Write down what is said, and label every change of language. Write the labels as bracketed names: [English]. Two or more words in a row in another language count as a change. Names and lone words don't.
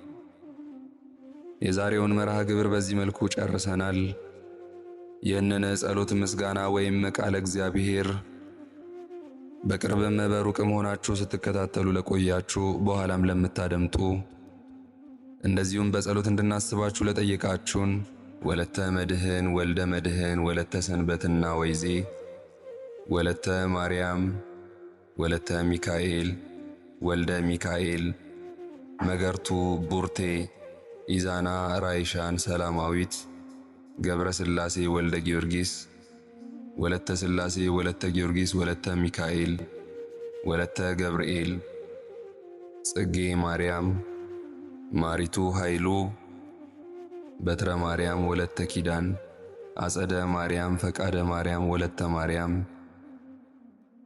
[Amharic] የዛሬውን መርሃ ግብር በዚህ መልኩ ጨርሰናል። ይህንን ጸሎት ምስጋና ወይም ቃለ እግዚአብሔር በቅርብም በሩቅም ሆናችሁ ስትከታተሉ ለቆያችሁ፣ በኋላም ለምታደምጡ፣ እንደዚሁም በጸሎት እንድናስባችሁ ለጠየቃችሁን ወለተ መድህን፣ ወልደ መድህን፣ ወለተ ሰንበትና ወይዜ፣ ወለተ ማርያም፣ ወለተ ሚካኤል፣ ወልደ ሚካኤል፣ መገርቱ፣ ቡርቴ፣ ኢዛና፣ ራይሻን፣ ሰላማዊት፣ ገብረ ሥላሴ፣ ወልደ ጊዮርጊስ፣ ወለተ ሥላሴ፣ ወለተ ጊዮርጊስ፣ ወለተ ሚካኤል፣ ወለተ ገብርኤል፣ ጽጌ ማርያም፣ ማሪቱ ኃይሉ፣ በትረ ማርያም፣ ወለተ ኪዳን፣ አጸደ ማርያም፣ ፈቃደ ማርያም፣ ወለተ ማርያም፣